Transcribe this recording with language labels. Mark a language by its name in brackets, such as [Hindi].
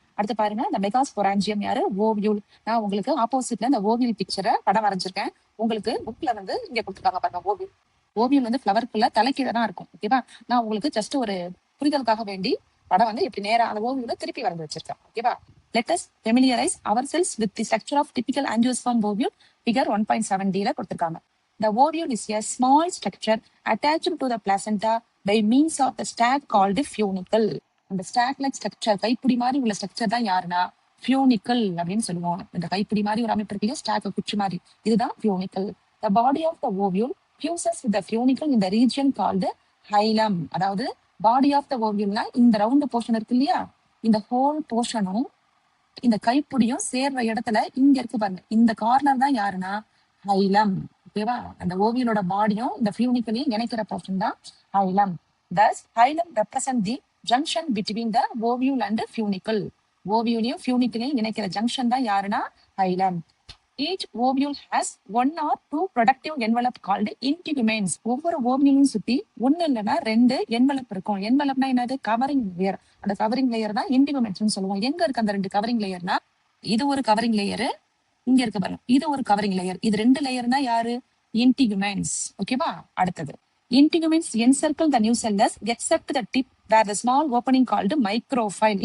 [Tamil] அடுத்து பாருங்க, இந்த மெகாஸ்பொராஞ்சியம் யாரு? ஓவியூல். நான் உங்களுக்கு ஆப்போசிட்ல இந்த ஓவியல் பிக்சரை படம் வரைஞ்சிருக்கேன். உங்களுக்கு புக்ல வந்து இங்க கொடுத்துருக்காங்க பாருங்க. ஓவியம் வந்து ஃபிளவருக்குள்ள தலைக்கீழ தான் இருக்கும். ஓகேவா? நான் உங்களுக்கு ஜஸ்ட் ஒரு புரிதலுக்காக வேண்டி படம் வந்து இப்படி நேரா அந்த ஓவியோட திருப்பி வரைஞ்சு வச்சிருக்கேன். ஓகேவா? [English] Let us familiarize ourselves with the structure of typical angiosperm ovule. [Tamil] Figure 1.7D ல கொடுத்திருக்காங்க. [English] The ovule is a small structure attached to the placenta by means of the stack called funicle. [Tamil] அந்த ஸ்டாக் லைக் ஸ்ட்ரக்சர், கைப்பிடி மாதிரி உள்ள structure தான் யாருன்னா funicle அப்படின்னு சொல்லுவோம். இந்த கைப்பிடி மாதிரி ஒரு அமைப்பு இருக்கு, ஸ்டாக் குச்சி மாதிரி, இதுதான் funicle. [English] The body of the ovule fuses with the funicle in the region called hilum. [Tamil] அதாவது பாடி ஆஃப் த ஓவியம்னா இந்த ரவுண்ட் போர்ஷன் இருக்கு இல்லையா, இந்த ஹோல் போர்ஷனும் இந்த கைப்பிடியும் சேர்ற இடத்துல இங்க இருக்கு பாருங்க, இந்த கார்னர் தான் யாருன்னா ஹைலம். ஓகேவா? அந்த ஓவியலோட பாடியும் இந்த ஃபியூனிக்கலையும் இணைக்கிற போர்ஷன் தான் ஹைலம். [English] Thus, hilum represent the junction between the ovule and funicle. [Tamil] ஓவியூலையும் ஃபியூனிக்கலையும் இணைக்கிற ஜங்ஷன் தான் யாருன்னா ஹைலம். [English] Each ovule has one or two productive envelope called integuments. [Tamil] ஒவ்வொரு ஓவியலையும் சுத்தி ஒண்ணு இல்லைன்னா ரெண்டு என்வலப் இருக்கும். என்வலப்னா என்னது? Covering layer. அந்த கவரிங் லேயர் தான் இன்டிகுமெண்ட்ஸ் சொல்லுவோம். எங்க இருக்கு அந்த ரெண்டு கவரிங் லேயர்னா, இது ஒரு கவரிங் லேயரு, இங்க இருக்கு பாருங்க, இது ஒரு கவரிங் லேயர். இது ரெண்டு லேயர்னா யாரு? இன்டிகுமெண்ட்ஸ். ஓகேவா? [English] அடுத்தது, integuments encircle the nucellus except the tip where the small opening called micropyle.